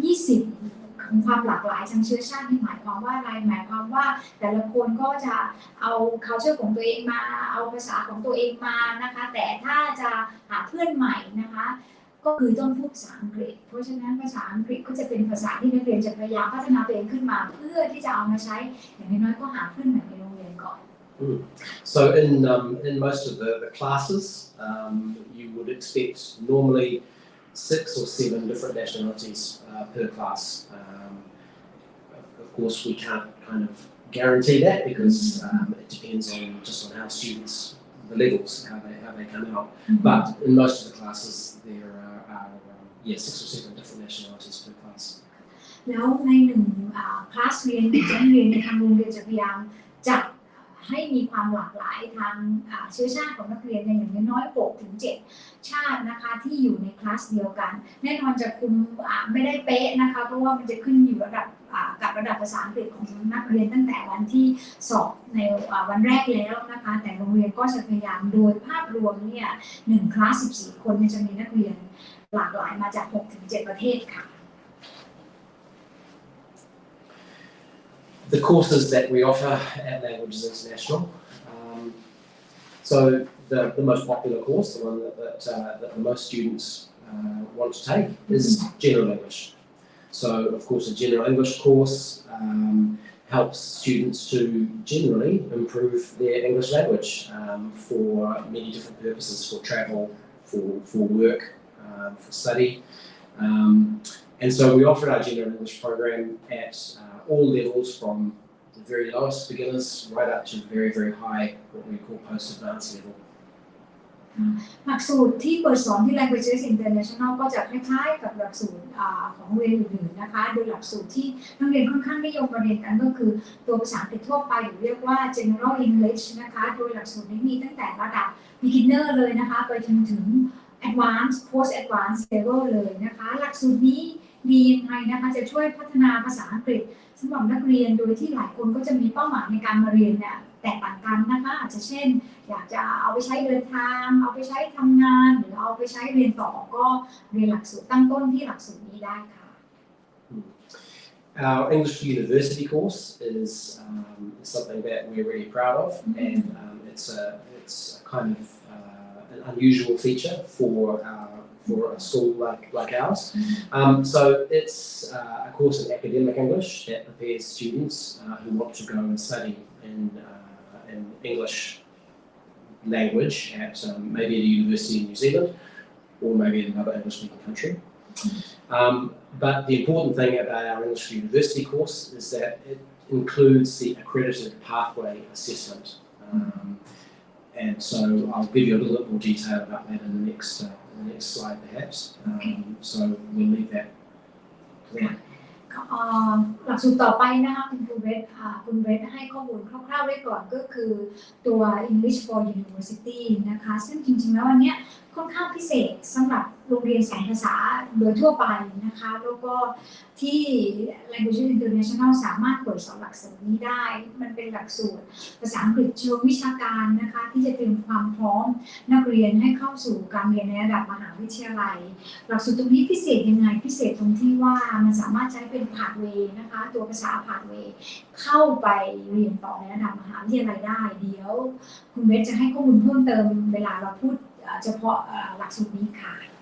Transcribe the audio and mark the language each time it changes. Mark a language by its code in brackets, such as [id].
[th] 20 ของความหลากหลายทางเชื้อชาตินี่หมายความว่าอะไรหมายความว่าแต่ละคนก็จะเอา culture ของตัวเองมาเอาภาษาของตัวเองมานะคะแต่ถ้าจะหาเพื่อนใหม่นะคะก็คือต้องพูดภาษาอังกฤษเพราะฉะนั้นภาษาอังกฤษก็จะเป็นภาษาที่นักเรียนจะพยายามพัฒนาตัวเองขึ้นมาเพื่อที่จะเอามาใช้อย่างน้อยๆก็หาเพื่อนใหม่ในโรงเรียนก่อน [en] So in most of the classes, you would expect normally 6 or 7 different nationalities per class. Of course, we can't kind of guarantee that because it depends on just on how students, the levels, how they come out. But in most of the classes, there are 6 or 7 different nationalities per class. [th] แล้วในหนึ่งคลาสเรียนชั้นเรียนในทางโรงเรียนจะพยายามจัดให้มีความหลากหลายทางเชื้อชาติของนักเรียนในอย่างน้อย6 ถึง 7 ชาตินะคะที่อยู่ในคลาสเดียวกันแน่นอนจะคุมไม่ได้เป๊ะนะคะเพราะว่ามันจะขึ้นอยู่ระดับกับระดับภาษาอังกฤษของนักเรียนตั้งแต่วันที่สอบในวันแรกแล้วนะคะแต่โรงเรียนก็จะพยายามโดยภาพรวมเนี่ย1 คลาส 14 คนจะมีนักเรียนหลากหลายมาจาก 6 ถึง 7 ประเทศค่ะ [en] The courses that we offer at Languages International. So the most popular course, the one that the most students want to take, is General English. So of course a General English course helps students to generally improve their English language for many different purposes, for travel, for work, for study. And so we offer our General English program at all levels from the very lowest beginners right up to very, very high, what we call post-advanced level. [th] หลักสูตรที่เปิดสอนที่ Languages International ก็จะคล้ายๆกับหลักสูตรของโรงเรียนอื่นๆนะคะโดยหลักสูตรที่นักเรียนค่อนข้างนิยมเรียนกันก็คือตัวภาษาอังกฤษทั่วไปหรือเรียกว่า General English นะคะโดยหลักสูตรนี้มีตั้งแต่ระดับ beginner เลยนะคะไปจนถึง advanced post advanced level เลยนะคะหลักสูตรนี้ดียังไงนะคะจะช่วยพัฒนาภาษาอังกฤษสำหรับนักเรียนโดยที่หลายคนก็จะมีเป้าหมายในการมาเรียนเนี่ยแตกต่างกันนะคะอาจจะเช่นอยากจะเอาไปใช้เดินทางเอาไปใช้ทำงานหรือเอาไปใช้เรียนต่อก็เรียนหลักสูตรตั้งต้นที่หลักสูตรนี้ได้ค่ะ [en] Our English University course is something that we're really proud of, and it's a kind of an unusual feature for a school like ours. So it's a course in academic English that prepares students who want to go and study in English language at maybe at a university in New Zealand or maybe in another English-speaking country. But the important thing about our English University course is that it includes the accredited pathway assessment. And so I'll give you a little bit more detail about that in the next slide perhaps. So we'll leave that there. [th] หลักสูตรต่อไปนะคะคุณเวทให้ข้อมูลคร่าวๆไว้ก่อนก็คือตัว English for University นะคะซึ่งจริงๆแล้วอันเนี้ยค่อนข้างพิเศษสำหรับโรงเรียนสอนภาษาโดยทั่วไปนะคะแล้วก็ที่ Languages International สามารถเปิดสอนหลักสูตรนี้ได้มันเป็นหลักสูตรภาษาอังกฤษเชิงวิชาการนะคะที่จะเตรียมความพร้อมนักเรียนให้เข้าสู่การเรียนในระดับมหาวิทยาลัยหลักสูตรตรงนี้พิเศษยังไงพิเศษตรงที่ว่ามันสามารถใช้เป็นpathway นะคะตัวภาษา pathway เข้าไปเรียนต่อในระดับมหาวิทยาลัยได้เดี๋ยวคุณเวทจะให้ข้อมูลเพิ่มเติมเวลาเราพูดเฉพาะหลักสูตรนี้ค่ะ